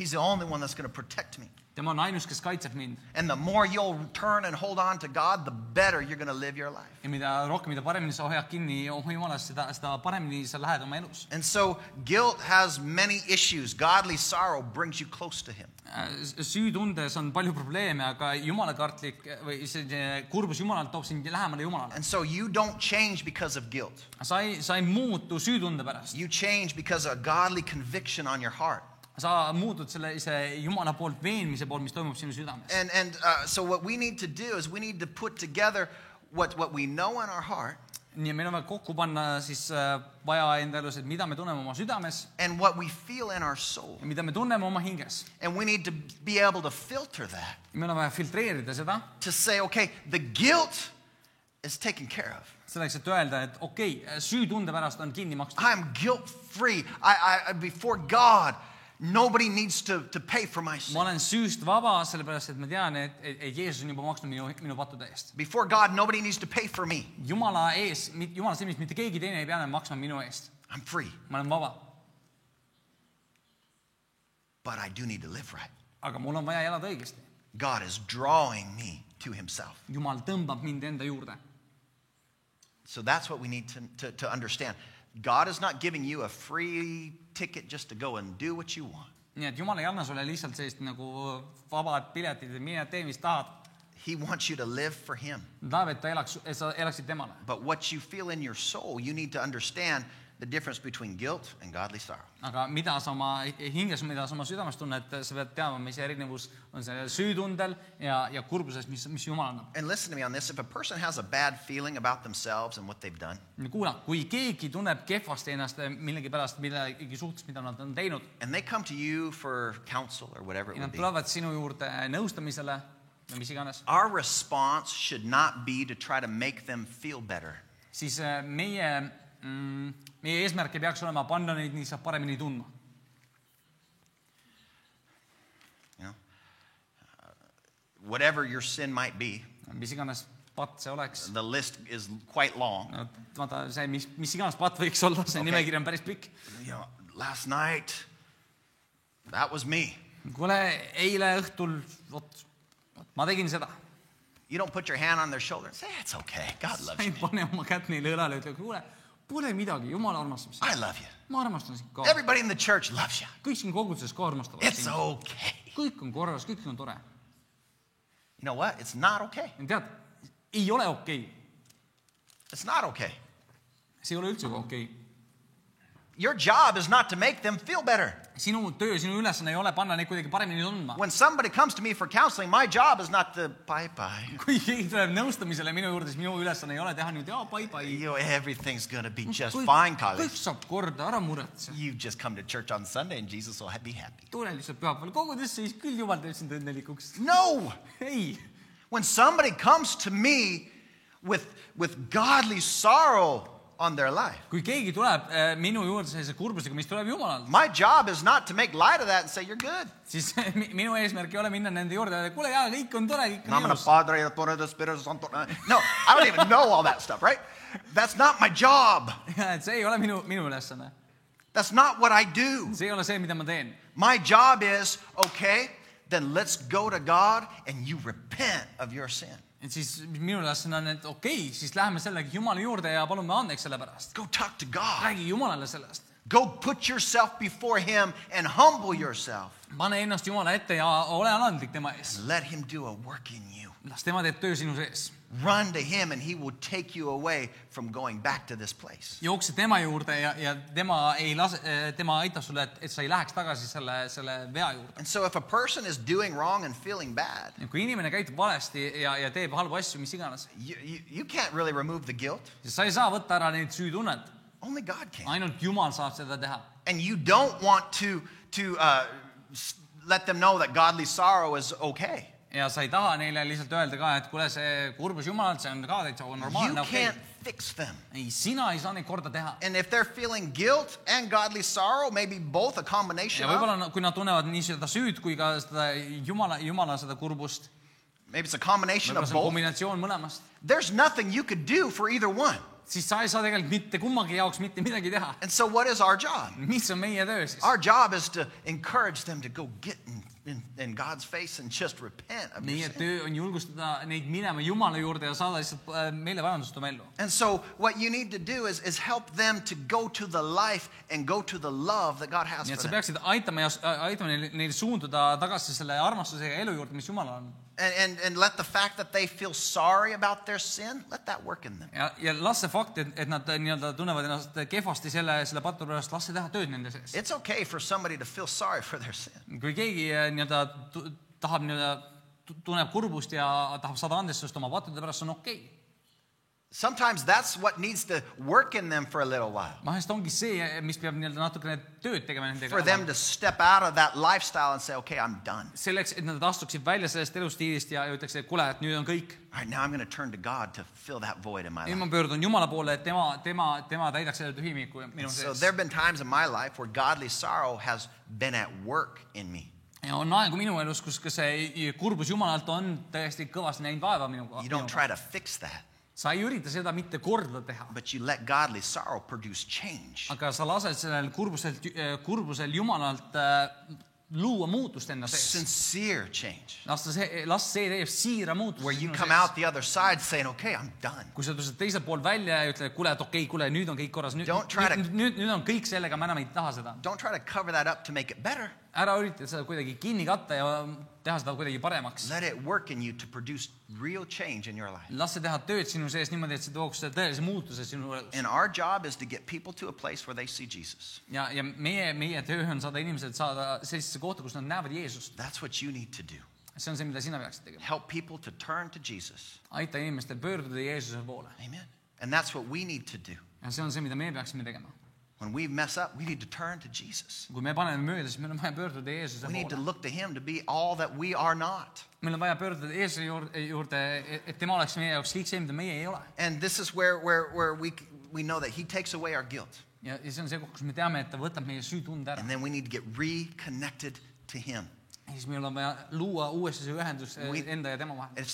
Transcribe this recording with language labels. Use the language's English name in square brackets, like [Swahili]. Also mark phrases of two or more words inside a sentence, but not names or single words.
[English] He's the only one that's going to protect me. [Estonian] Tema on ainus, kes kaitseb mind. [English] And the more you'll turn and hold on to God, the better you're going to live your life. [Estonian] Ja mida rohkem, mida paremini sa hoiad kinni oma Jumalast, seda paremini sa lähed oma elus. [English] And so guilt has many issues. Godly sorrow brings you close to him. [Estonian] Süütundes on palju probleeme, aga jumalakartlik või see kurbus Jumalalt toob sind lähemale Jumalale. [English] And so you don't change because of guilt. [Estonian] Sa ei muutu süütunde pärast. [English] You change because of a godly conviction on your heart. [Estonian] Sa muutud sellise Jumala poolt veenmise poolt, mis toimub sinu südames. [English] And so what we need to do is we need to put together what we know in our heart. [Estonian] Nii meil on vaja kokku panna siis vaja enda elus, et mida me tunneme oma südames [English] And what we feel in our soul. [Estonian] ja mida me tunneme oma hinges. [English] And we need to be able to filter that. [Estonian] Meil on vaja filtreerida seda, [English] To say, okay, the guilt is taken care of. [Estonian] selleks, et öelda, et okei, süütunde pärast on kinni makstud. [English] I'm guilt-free. I before God, nobody needs to pay for my sin. [Estonian] Ma olen süüst vaba, sellepärast, et ma tean, et Jeesus on juba maksnud minu pattude eest. [English] Before God, nobody needs to pay for me. [Estonian] Jumala silmis mitte keegi teine ei pea enam maksma minu eest. [English] I'm free. [Estonian] Ma olen vaba. [English] But I do need to live right. [Estonian] Aga mul on vaja elada õigesti. [English] God is drawing me to himself. [Estonian] Jumal tõmbab mind enda juurde. [English] So that's what we need to understand. God is not giving you a free ticket just to go and do what you want. [Estonian] Nii et Jumal ei anna sulle lihtsalt sellist nagu vabad piletid, et mine tee, mis tahad. [English] He wants you to live for him. [Estonian] Ta tahab, et sa elaksid temale. [English] But what you feel in your soul, you need to understand the difference between guilt and godly sorrow. [Estonian] Aga mida sa oma hinges, mida sa oma südames tunned, sa pead teama, mis erinevus on see süütundel ja kurbuses, mis Jumal annab. [English] And listen to me on this. If a person has a bad feeling about themselves and what they've done, [Estonian] Kuula, kui keegi tunneb kehvasti ennast millegi pärast, millegi suhtes, mida nad on teinud, [English] and they come to you for counsel or whatever it [Estonian] ja [English] would [Estonian] nad [English] be, [Estonian] tulevad sinu juurde nõustamisele või mis iganes, [English] our response should not be to try to make them feel better. [Estonian] siis meie eesmärk ei peaks olema panna neid nii saab paremini tundma. [English] You know, whatever your sin might be, [Estonian] Mis iganes patt see oleks. [English] the list is quite long. [Estonian] No, vaata, see, mis iganes patt võiks olla, see nimekiri on päris pikk. [English] You know, last night, that was me. [Estonian] Kuule, eile õhtul, ma tegin seda. [English] You don't put your hand on their shoulder and say, it's okay, God loves [Estonian] Ei [English] me. [Estonian] pane oma kätt neile õlale ja ütle, kuule, Pole midagi, Jumala armastab sind. [English] I love you. [Estonian] Ma armastan sind ka. [English] Everybody in the church loves you. [Estonian] Kõik siin koguduses ka armastavad [English] It's [Estonian] sind. [English] okay. [Estonian] Kõik on korras, kõik on tore. [English] You know what? It's not okay. [Estonian] Tead, ei ole okei. [English] It's not okay. [Estonian] See ei ole üldse okei. [English] Your job is not to make them feel better. [Estonian] Sinu töö, sinu ülesanne ei ole panna neid kuidagi paremini tundma. [English] When somebody comes to me for counseling, my job is not to bye-bye. [Estonian] Kui keegi tuleb nõustamisele minu juurde, siis minu ülesanne ei ole teha nüüd, [English] bye-bye. You know, everything's going to be just fine, [Estonian] Kõik [English] college. [Estonian] saab korda, ära muretse. [English] You just come to church on Sunday and Jesus will be happy. [Estonian] Tule lihtsalt pühapäeval kogudesse, siis küll Jumal teeb sind õnnelikuks. [English] No! [Estonian] Ei. [English] When somebody comes to me with godly sorrow on their life, [Estonian] Kui keegi tuleb minu juurde sellise kurbusega, mis tuleb Jumalalt, [English] my job is not to make light of that and say, you're good. [Estonian] siis minu eesmärk ei ole minna nende juurde ja kuule, jaa, kõik on tore, kõik on ilus. [English] No, I don't even know all that stuff, right? That's not my job. [Estonian] Et see ei ole minu ülesanne. [English] That's not what I do. [Estonian] See ei ole see, mida ma teen. [English] My job is, okay, then let's go to God and you repent of your sin. [Estonian] Et siis minu ülesanne on, et okei, siis läheme sellega Jumala juurde ja palume andeks selle pärast. [English] Go talk to God. [Estonian] Räägi Jumalale sellest. [English] Go put yourself before Him and humble yourself. [Estonian] Pane ennast Jumala ette ja ole alandlik tema ees. [English] Let Him do a work in you. [Estonian] Las tema teeb töö sinu sees. [English] Run to Him and He will take you away from going back to this place. [Estonian] Jookse tema juurde ja tema aitab sulle, et sa ei läheks tagasi selle vea juurde. [English] And so if a person is doing wrong and feeling bad, [Estonian] Ja kui inimene käitub valesti ja teeb halbu asju, mis iganes, [English] you can't really remove the guilt. [Estonian] siis sa ei saa võtta ära neid süütunnet. [English] Only God can. [Estonian] Ainult Jumal saab seda teha. [English] And you don't want to let them know that godly sorrow is okay. [Estonian] Ja sa ei taha neile lihtsalt öelda ka, et kuule, see kurbus Jumalalt, see on ka täitsa normaalne, [English] You [Estonian] okei. [English] can't fix them. [Estonian] Ei, sina ei saa neid korda teha. [English] And if they're feeling guilt and godly sorrow, maybe both, a combination [Estonian] Ja [English] of, [Estonian] võib-olla kui nad tunnevad nii seda süüd kui ka seda Jumala seda kurbust, [English] maybe it's a combination [Estonian] võib-olla [English] of [Estonian] see on [English] both, [Estonian] kombinatsioon mõlemast, [English] there's nothing you could do for either one. [Estonian] siis sa ei saa tegelikult mitte kummagi jaoks mitte midagi teha. [English] And so what is our job? [Estonian] Mis on meie töö siis? [English] Our job is to encourage them to go get in God's face and just repent of [Estonian] Meie [English] your sin. [Estonian] töö on julgustada neid minema Jumala juurde ja saada lihtsalt meile parandust oma ellu. [English] And so what you need to do is help them to go to the life and go to the love that God has [Estonian] Nii [English] for [Estonian] et sa [English] them. [Estonian] peaksid aitama neil suunduda tagasi selle armastuse ja elu juurde, mis Jumalal on. [English] And let the fact that they feel sorry about their sin, let that work in them. [Estonian] Ja las see fakt, et nad nii-öelda tunnevad ennast kehvasti selle patu pärast, las see teha tööd nende sees. [English] It's okay for somebody to feel sorry for their sin. [Estonian] Kui keegi nii-öelda tahab tunneb kurbust ja tahab saada andestust oma pattude pärast, see on okei. [English] Sometimes that's what needs to work in them for a little while. [Estonian] Vahest ongi see, mis peab nii-öelda natukene tööd tegema nendega. [English] For them to step out of that lifestyle and say, okay, I'm done. [Estonian] Selleks, et nad astuksid välja sellest elustiilist ja ütleks, et kuule, et nüüd on kõik. [English] All right, now I'm going to turn to God to fill that void in my [Estonian] Nüüd [English] life. [Estonian] ma pöördun Jumala poole, et tema täidaks selle tühimiku minu [English] So [Estonian] sees. [English] there have been times in my life where godly sorrow has been at work in me. [Estonian] Ja on aegu minu elus, kus see kurbus Jumalalt on tõesti kõvasti näinud vaeva minuga. [English] You don't try to fix that, [Estonian] Sa ei ürita seda mitte korda teha, [English] but you let godly sorrow produce change. [Estonian] aga sa lased sellel kurbusel Jumalalt luua muutust enda sees. [English] Sincere change. [Estonian] Las see teeb siira muutust [English] Where you [Estonian] sinu [English] come [Estonian] sees. [English] out the other side saying, okay, I'm done. [Estonian] Kui sa tuled teiselt poolt välja ja ütled, kuule, et okei, kuule, nüüd on kõik korras, nüüd on kõik sellega, ma enam ei taha seda. [English] Don't try to cover that up to make it better. [Estonian] Ära ürita seda kuidagi kinni katta ja teha seda kuidagi paremaks. [English] Let it work in you to produce real change in your life. [Estonian] Las see teha tööd sinu sees niimoodi, et see tooks tõelise muutuse sinu elus. [English] And our job is to get people to a place where they see Jesus. [Estonian] Ja meie töö on saada inimesed saada sellisesse kohta, kus nad näevad Jeesust. [English] That's what you need to do. [Estonian] See on see, mida sina peaksid tegema. [English] Help people to turn to Jesus. [Estonian] Aita inimestel pöörduda Jeesuse poole. [English] Amen. And that's what we need to do. [Estonian] Ja see on see, mida me peaksime tegema. [English] When we mess up, we need to turn to Jesus. [Estonian] Kui me paneme mööda, siis meil on vaja pöörduda Jeesuse [English] We need to [Estonian] poole. [English] look to Him to be all that we are not. [Estonian] Meil on vaja pöörduda Jeesuse juurde, et tema oleks meie jaoks kõik see, mida meie ei ole. [English] And this is where we know that He takes away our guilt. [Estonian] Ja see on see koht, kus me teame, et ta võtab meie süütunde ära. [English] And then we need to get reconnected to Him. [Estonian] Ja siis meil on vaja luua uuesti see ühendus enda ja tema vahel.